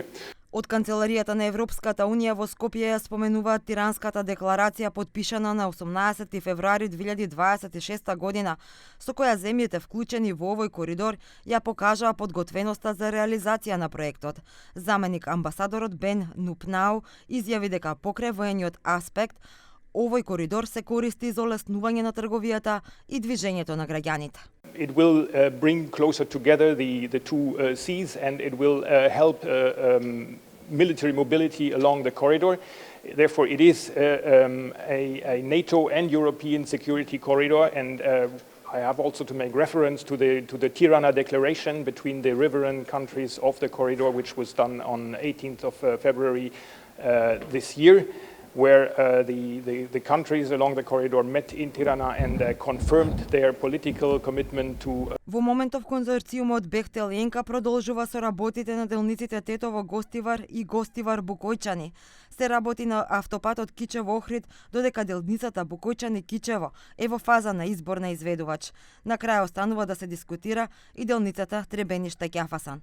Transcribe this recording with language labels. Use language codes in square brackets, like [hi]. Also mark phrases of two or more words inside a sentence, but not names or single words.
[mk] Од Канцеларијата на Европската унија во Скопје ја споменуваат Тиранската декларација подпишана на 18 февруари 2026 година, со која земјите вклучени во овој коридор ја покажаа подготвеноста за реализација на проектот. Заменик амбасадорот Бен Нупнау изјави дека покрај воениот аспект овој коридор се користи за олеснување на трговијата и движењето на граѓаните. [en] It will bring closer together the two seas, and it will help military mobility along the corridor. Therefore, it is a NATO and European security corridor, and I have also to make reference to the Tirana Declaration between the riverine countries of the corridor, which was done on 18th of February this year, where the countries along the corridor met in Tirana and confirmed their political commitment to. [mk] Во моментов конзорциумот Бехтел Енка продолжува со работите на делниците Тетово Гостивар и Гостивар Букојчани. Се работи на автопатот Кичево Охрид, додека делницата Букојчани Кичево е во фаза на избор на изведувач. На крај останува да се дискутира и делницата Требениште Ќафасан.